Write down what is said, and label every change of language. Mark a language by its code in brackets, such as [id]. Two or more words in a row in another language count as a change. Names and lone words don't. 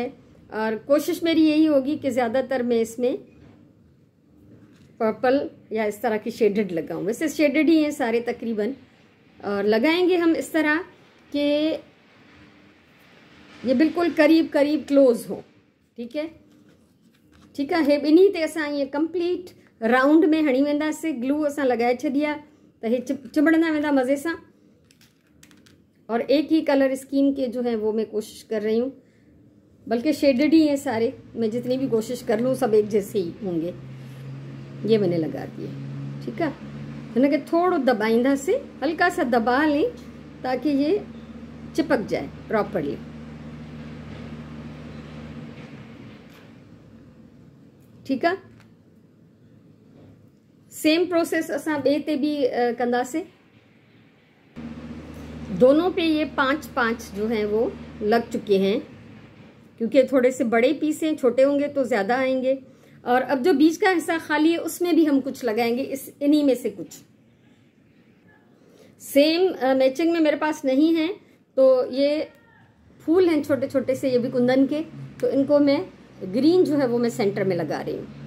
[ur] اور کوشش میری یہی ہوگی کہ زیادہ تر میں اس میں پرپل یا اس طرح کی شیڈڈ لگاؤں. ویسے شیڈڈ ہی ہیں سارے تقریباً۔ اور لگائیں گے ہم اس طرح کہ یہ بالکل قریب قریب کلوز ہو، ٹھیک ہے، ٹھیک ہے. [sd] हे ॿिन्ही ते असां ये [en] complete round [sd] में हणी वेंदासीं। ग्लू असां लगाए छॾी आहे त हे चिंबड़ंदा वेंदा मज़े सां। [ur] اور ایک ہی کلر سکن کے جو ہے وہ میں کوشش کر رہی ہوں، بلکہ شیڈڈ ہی ہیں سارے. میں جتنی بھی کوشش کر لوں سب ایک جیسے ہی ہوں گے. یہ میں نے لگا دیے، ٹھیک ہے. [sd] हिनखे थोड़ो दबाईंदासीं, [ur] ہلکا سا دبا لیں تاکہ یہ چپک جائے پراپرلی، ٹھیک ہے. [en] same process [sd] असां ॿिए ते भी कंदासीं। [ur] دونوں پہ یہ 5-5 جو ہیں وہ لگ چکے ہیں کیونکہ تھوڑے سے بڑے پیس ہیں، چھوٹے ہوں گے تو زیادہ آئیں گے. اور اب جو بیچ کا حصہ خالی ہے اس میں بھی ہم کچھ لگائیں گے، انہی میں سے کچھ. [en] same matching [ur] میں میرے پاس نہیں ہے تو یہ پھول ہیں چھوٹے چھوٹے سے، یہ بھی کندن کے، تو ان کو میں گرین جو ہے وہ میں سینٹر میں لگا رہی ہوں.